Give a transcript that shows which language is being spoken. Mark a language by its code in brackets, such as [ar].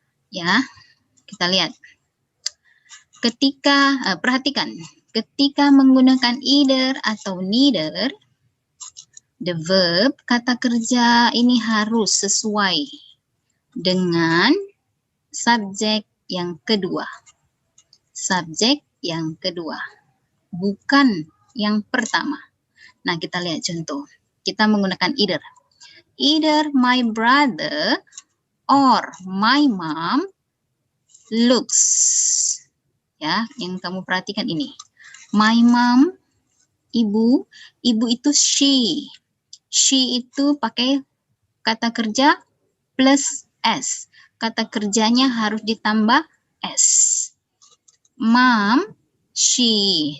[id] Ya, kita lihat. Perhatikan, ketika menggunakan either atau neither, [en] the verb [id] kata kerja ini harus sesuai dengan subjek yang kedua. Subjek yang kedua, bukan yang pertama. Nah, kita lihat contoh. Kita menggunakan either. [en] Either my brother or my mom looks. [id] Ya, yang kamu perhatikan ini. [en] My mom, [id] ibu itu [en] she. [id] She itu pakai kata kerja plus s. Kata kerjanya harus ditambah s. Mom, she.